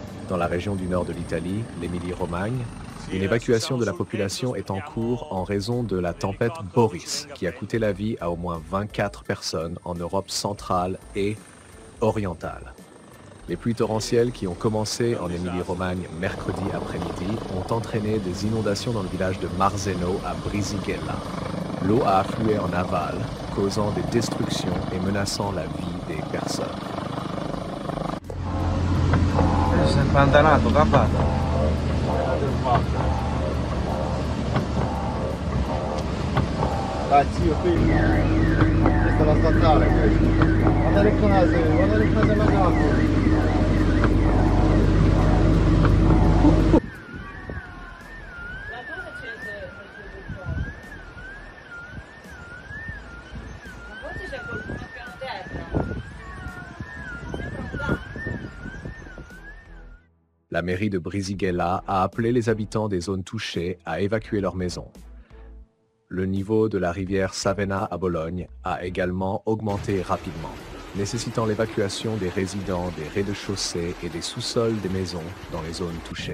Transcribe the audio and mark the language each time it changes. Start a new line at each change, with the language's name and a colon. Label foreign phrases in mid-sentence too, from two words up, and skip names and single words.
French: Dans la région du nord de l'Italie, l'Émilie-Romagne, une évacuation de la population est en cours en raison de la tempête Boris, qui a coûté la vie à au moins 24 personnes en Europe centrale et orientale. Les pluies torrentielles qui ont commencé en Émilie-Romagne mercredi après-midi ont entraîné des inondations dans le village de Marzeno à Brisighella. L'eau a afflué en aval, causant des destructions et menaçant la vie des personnes.
Italian: Si è impantanato, capato. Dai zio, qui. Questa è la statale questa. Guarda le case alla campo. La cosa c'è ma forse c'è qualcuno a piano terra. Sembra un gatto.
French: La mairie de Brisighella a appelé les habitants des zones touchées à évacuer leurs maisons. Le niveau de la rivière Savena à Bologne a également augmenté rapidement, nécessitant l'évacuation des résidents des rez-de-chaussée et des sous-sols des maisons dans les zones touchées.